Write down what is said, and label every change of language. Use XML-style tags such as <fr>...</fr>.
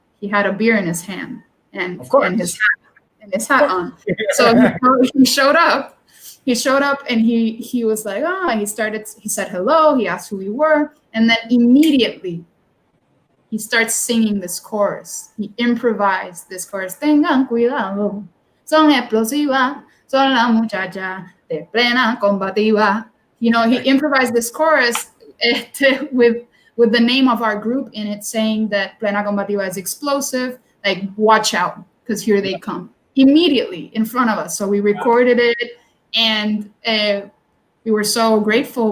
<en>He had a beer in his hand and his hat on. So he showed up. He showed up, and he was like, he said hello. He asked who we were, and then immediately he starts singing this chorus. He improvised this chorus.</en> <es>Tengan cuidado, son explosivas, son la muchacha de Plena Combativa.</es> <en>He improvised this chorus with the name of our group in it, saying that Plena Combativa is explosive, like, watch out, because here they come. Immediately in front of us. So we recorded it, and we were so grateful.</en>